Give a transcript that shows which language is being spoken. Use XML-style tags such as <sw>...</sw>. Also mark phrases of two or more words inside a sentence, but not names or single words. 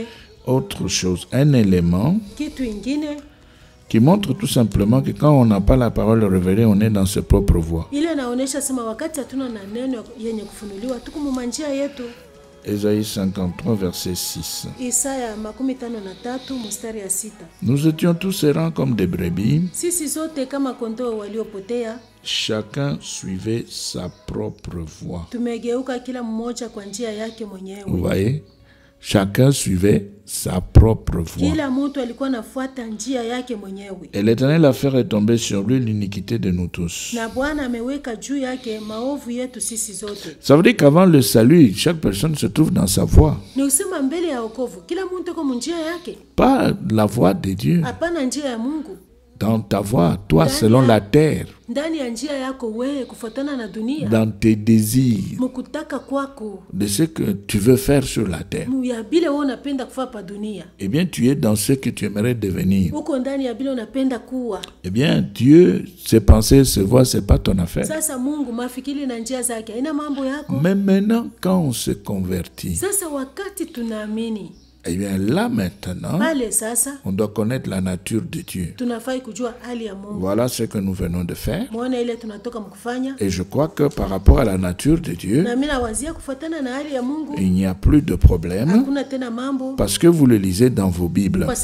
<fr>autre chose, un élément</fr> <sw>kitu ingine</sw> <fr>qui montre tout simplement que quand on n'a pas la parole révélée, on est dans ses propres voies.</fr> <sw>Ile naonesha sema wakati hatuna na neno yenye kufunuliwa tuko mu manjia yetu.</sw> <fr>Ésaïe 53 verset 6.</fr> <sw>Isaya 53 mstari ya 6.</sw> <fr>Nous étions tous errants comme des brebis.</fr> <sw>Sisi zote kama kondoo waliopotea.</sw> <fr>Chacun suivait sa propre voie.</fr> <sw>Tumegeuka kila mmoja kwa njia yake mwenyewe.</sw> <fr>Vous voyez? Chacun suivait sa propre voie.</fr> <sw>Kila mtu alikuwa anafuata njia yake mwenyewe.</sw> <fr>Et l'Éternel a fait retomber sur lui l'iniquité de nous tous.</fr> <sw>Na Bwana ameweka juu yake maovu yetu sisi zote.</sw> <fr>Ça veut dire qu'avant le salut, chaque personne se trouve dans sa voie.</fr> <sw>Ni usema mbele ya wokovu kila mtu kwa njia yake.</sw> <fr>Pas la voie de Dieu.</fr> <sw>Hapana njia ya Mungu.</sw> <fr>Dans ta voie, toi selon la terre.</fr> <sw>Ndani ya njia yako wewe kufuatana na dunia.</sw> <fr>Dans tes désirs.</fr> <sw>Mukutaka kwako.</sw> <fr>De ce que tu veux faire sur la terre.</fr> <sw>Ya bile wewe unapenda kufanya pa dunia.</sw> <fr>Eh bien, tu es dans ce que tu aimerais devenir.</fr> <sw>Uko ndani ya bile unapenda kuwa.</sw> <fr>Eh bien, Dieu, ses pensées, ses voies, c'est pas ton affaire.</fr> <sw>Sasa Mungu mafikiri na njia zake haina mambo yako.</sw> <fr>Mais maintenant, quand on se convertit.</fr> <sw>Sasa wakati tunaamini.</sw> <fr>Eh bien là maintenant, on doit connaître la nature de Dieu. Voilà ce que nous venons de faire. Et je crois que par rapport à la nature de Dieu, il n'y a plus de problème. Parce que vous le lisez dans vos Bibles.</fr>